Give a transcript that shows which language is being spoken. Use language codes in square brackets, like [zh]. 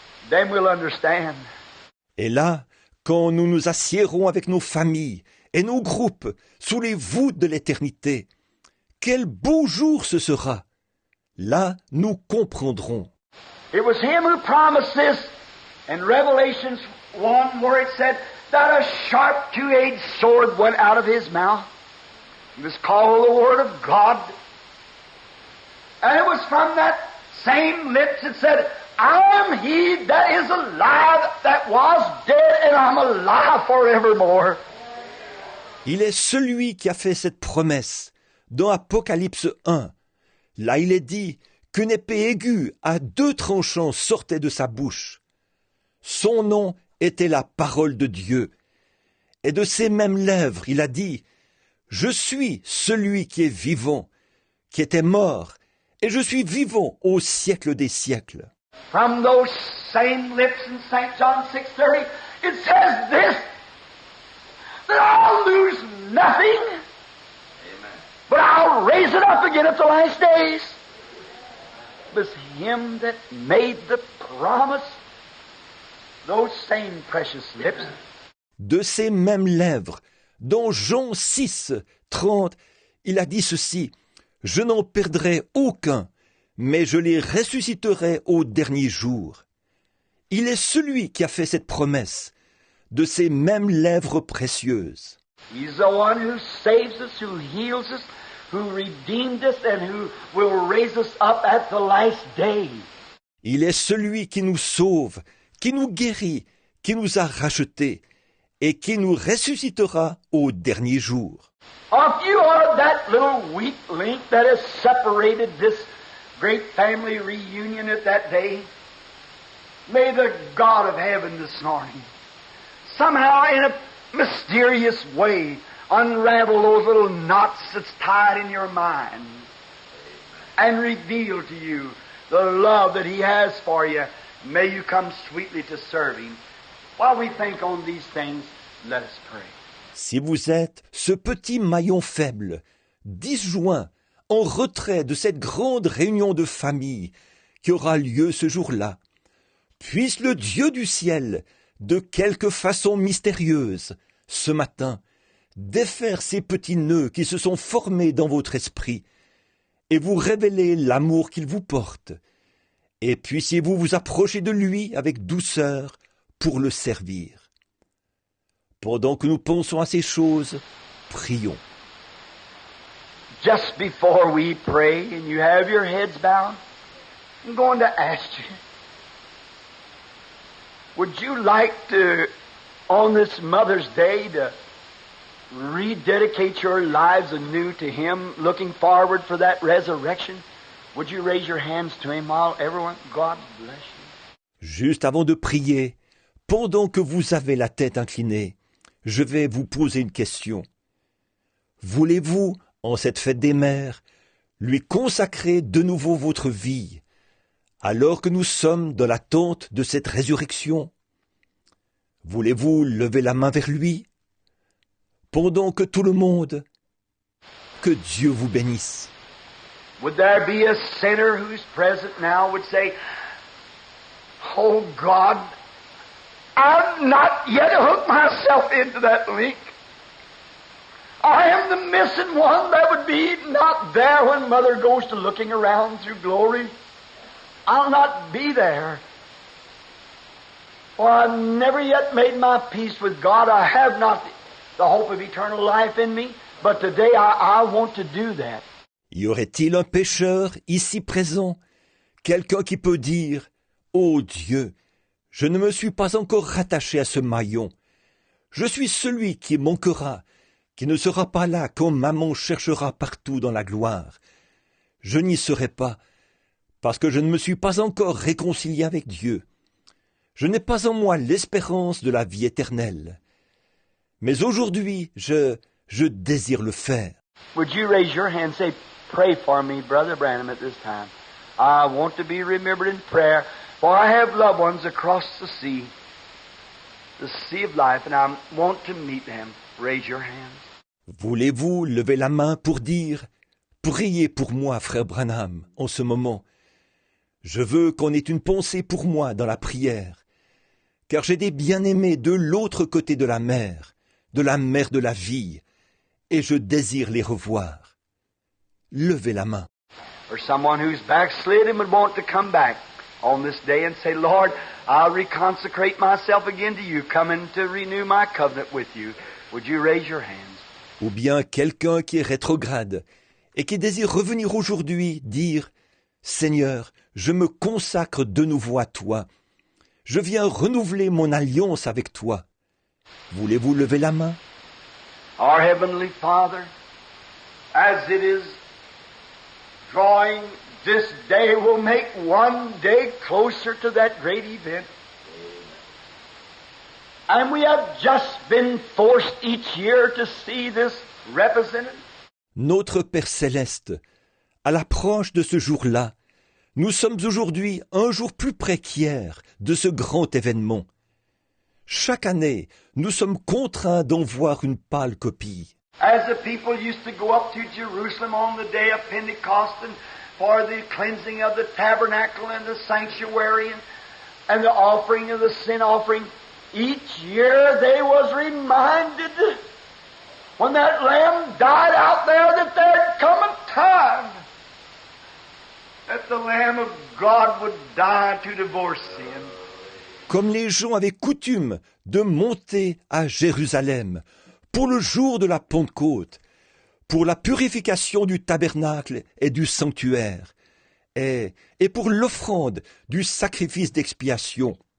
[en] Then we'll understand. [fr] Et là, quand nous nous assiérons avec nos familles et nos groupes sous les voûtes de l'éternité, quel beau jour ce sera! Là, nous comprendrons. [en] It was Him who promised this in Revelations 1 where it said that a sharp two-edged sword went out of His mouth. It was called the Word of God. And it was from that same lips it said, I am He that is alive, that was dead, and I'm alive forevermore. [fr] Il est celui qui a fait cette promesse dans Apocalypse 1. Là, il est dit qu'une épée aiguë à 2 tranchants sortait de sa bouche. Son nom était la parole de Dieu. Et de ses mêmes lèvres, il a dit, je suis celui qui est vivant, qui était mort, et je suis vivant au siècle des siècles. [en] From those same lips in St. John 6:30, it says this, that I'll lose nothing, but I'll raise it up again at the last days. It was Him that made the promise. Those same precious lips. [fr] De ces mêmes lèvres, dans Jean 6, 30, il a dit ceci, « Je n'en perdrai aucun, mais je les ressusciterai au dernier jour. » Il est celui qui a fait cette promesse, de ces mêmes lèvres précieuses. [en] He's the one who saves us, who heals us, who redeemed us, and who will raise us up at the last day. [fr] Il est celui qui nous sauve, qui nous guérit, qui nous a rachetés, et qui nous ressuscitera au dernier jour. [en] If you are that little weak link that has separated this great family reunion at that day, may the God of heaven this morning somehow in a mysterious way unravel those little knots that's tied in your mind and reveal to you the love that He has for you. May you come sweetly to serve Him. While we think on these things, let us pray. [fr] Si vous êtes ce petit maillon faible, disjoint, en retrait de cette grande réunion de famille qui aura lieu ce jour-là, puisse le Dieu du ciel, de quelque façon mystérieuse, ce matin, défaire ces petits nœuds qui se sont formés dans votre esprit et vous révéler l'amour qu'il vous porte, et puissiez-vous vous approcher de lui avec douceur pour le servir. Pendant que nous pensons à ces choses, prions. [en] Just before we pray and you have your heads bowed, I'm going to ask you, Would you like to, on this Mother's Day, to rededicate your lives anew to Him, looking forward for that resurrection? Would you raise your hands to Him while everyone, God bless you. [fr] Juste avant de prier, pendant que vous avez la tête inclinée, je vais vous poser une question. Voulez-vous, en cette fête des mères, lui consacrer de nouveau votre vie, alors que nous sommes dans l'attente de cette résurrection? Voulez-vous lever la main vers lui, pendant que tout le monde, que Dieu vous bénisse. [en] Would there be a sinner who's present now would say, "Oh God, I've not yet hooked myself into that link. I am the missing one that would be not there when Mother goes to looking around through glory. I'll not be there. For I've never yet made my peace with God. I have not the hope of eternal life in me, but today I want to do that." [fr] Y aurait-il un pécheur ici présent, quelqu'un qui peut dire « Ô Dieu, je ne me suis pas encore rattaché à ce maillon. Je suis celui qui manquera, qui ne sera pas là quand maman cherchera partout dans la gloire. Je n'y serai pas, parce que je ne me suis pas encore réconcilié avec Dieu. Je n'ai pas en moi l'espérance de la vie éternelle. Mais aujourd'hui, je désire le faire. » [en] Would you raise your hand and say, "Pray for me, Brother Branham, at this time. I want to be remembered in prayer, for I have loved ones across the sea of life, and I want to meet them." Raise your hands. [fr] Voulez-vous lever la main pour dire « Priez pour moi, frère Branham, en ce moment. Je veux qu'on ait une pensée pour moi dans la prière, car j'ai des bien-aimés de l'autre côté de la mer de la vie, et je désire les revoir. » Levez la main. [en] Or someone who's backslid and would want to come back on this day and say, "Lord, I'll reconsecrate myself again to you, coming to renew my covenant with you." Would you raise your hands? [fr] Ou bien quelqu'un qui est rétrograde et qui désire revenir aujourd'hui dire « Seigneur, je me consacre de nouveau à toi. Je viens renouveler mon alliance avec toi. » Voulez-vous lever la main? [en] Our Heavenly Father, as it is drawing, this day will make one day closer to that great event. And we have just been forced each year to see this represented. [fr] Notre Père Céleste, à l'approche de ce jour-là, nous sommes aujourd'hui un jour plus près qu'hier de ce grand événement. Chaque année, nous sommes contraints d'en voir une pâle copie. [en] As the people used to go up to Jerusalem on the day of Pentecost and for the cleansing of the tabernacle and the sanctuary and the offering of the sin offering, each year they was reminded when that lamb died out there that there'd come a time that the Lamb of God would die to divorce sin. [fr] Comme les gens avaient coutume de monter à Jérusalem pour le jour de la Pentecôte, pour la purification du tabernacle et du sanctuaire, et pour l'offrande du sacrifice d'expiation.